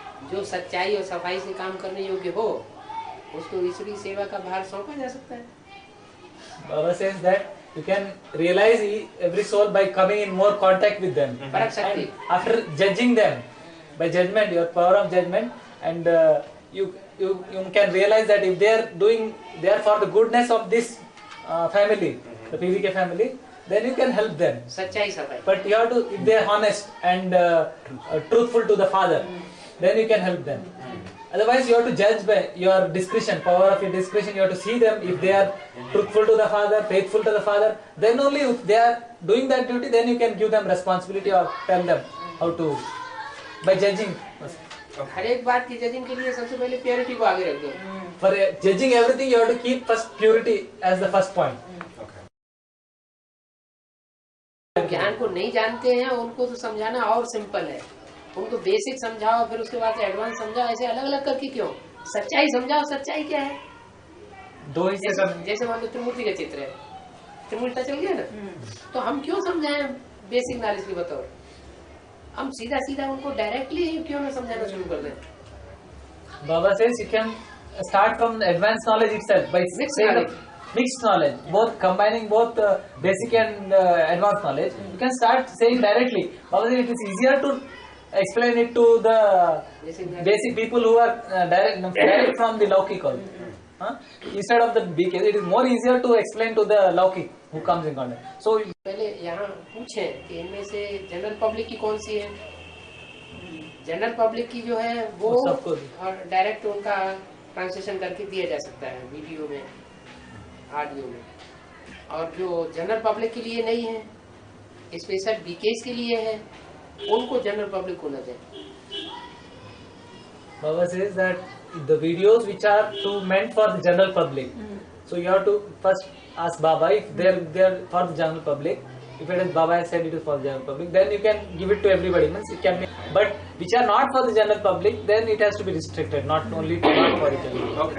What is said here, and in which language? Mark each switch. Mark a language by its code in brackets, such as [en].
[hi] जो सच्चाई और सफाई से काम करने योग्य हो उसको ईश्वरीय सेवा का भार सौंपा जा सकता है। [en] Baba says that you can realize every soul by coming in more contact with them. [hi] परख सकते। [en] And after judging them by judgment, your power of judgment, and you can realize that if they are for the goodness of this family, the PVK family, then you can help them. [hi] सच्चाई सफाई। [en] But you have to, if they are honest and truthful to the Father, then you can help them. Otherwise, you have to judge by your discretion, power of your discretion. You have to see them if they are truthful to the Father, faithful to the Father. Then only if they are doing that duty, then you can give them responsibility or tell them how to, by judging. [hi] हर एक बात की judging के लिए सबसे पहले purity को आगे रख दो। [en] For judging everything, you have to keep first purity as the first point. [hi] ज्ञान को नहीं जानते हैं उनको तो समझाना और सिंपल है, उनको बेसिक समझाओ फिर उसके बाद एडवांस समझाओ, ऐसे अलग अलग करके क्यों? सच्चाई समझाओ, सच्चाई क्या है? दो हिस्से का, जैसे मान लो त्रिमूर्ति का चित्र है, त्रिमूर्ति चल गया ना, तो हम क्यों समझाएं बेसिक नॉलेज की बतौर? हम सीधा सीधा उनको डायरेक्टली क्यों ना समझाना शुरू कर दें? [en] Baba says you can start from the advanced knowledge itself by mixed knowledge, both combining both basic and advanced knowledge. You can start saying directly. Baba says it is easier to explain it to the basic people who are direct from the Laukik also. Instead of the BK, it is more easier to explain to the Laukik who comes in contact. So [hi] पहले यहाँ पूछें कि इनमें से general public की कौन सी है? General public की जो है वो डायरेक्ट उनका ट्रांसलेशन करके दिया जा सकता है वीडियो में, ऑडियो में, और जो जनरल पब्लिक के लिए नहीं है, स्पेशल बीकेस के लिए है, उनको जनरल पब्लिक को न दें। [en] Baba says that the videos which are meant for the general public, so you have to first ask Baba if they are for the general public. If it is Baba has said it is for the general public, then you can give it to everybody. Means it can be, but which are not for the general public, then it has to be restricted, not only not for the general public.